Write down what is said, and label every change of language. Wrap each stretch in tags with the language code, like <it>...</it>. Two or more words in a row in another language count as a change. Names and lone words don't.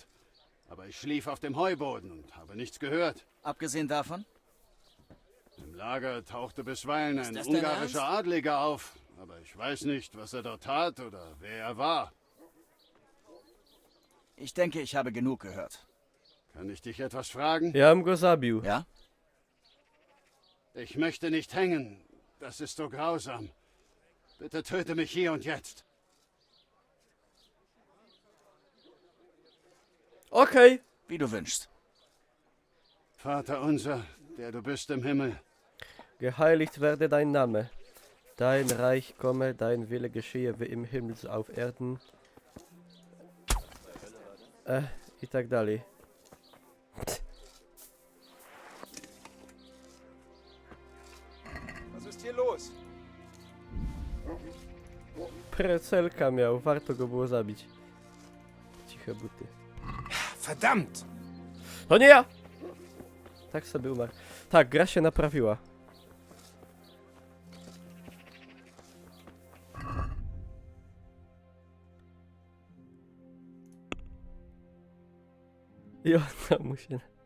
<de>Aber ich schlief auf dem Heuboden und habe nichts gehört. Abgesehen davon? Im Lager tauchte bisweilen ein das dein ungarischer Adliger auf. Aber ich weiß nicht, was er dort tat oder wer er war. Ich denke, ich habe genug gehört. Kann ich dich etwas fragen?</de> <pl>Ja bym go zabił.</pl> <de>Ja? Ich möchte nicht hängen. Das ist so grausam. Bitte töte mich hier und jetzt. Okay. Wie du wünschst. Vater unser, der du bist im Himmel. Geheiligt werde dein Name. Dein Reich komme, dein Wille geschehe wie im Himmel so auf Erden.</de> <pl>I tak dalej.</pl> <de>Was ist hier los?</de> <pl>Precelka miał, warto go było zabić. Ciche buty.</pl> <de>Verdammt!</de> <pl>To nie ja! Tak sobie umarł. Tak, gra się naprawiła. I ona mu się...</pl>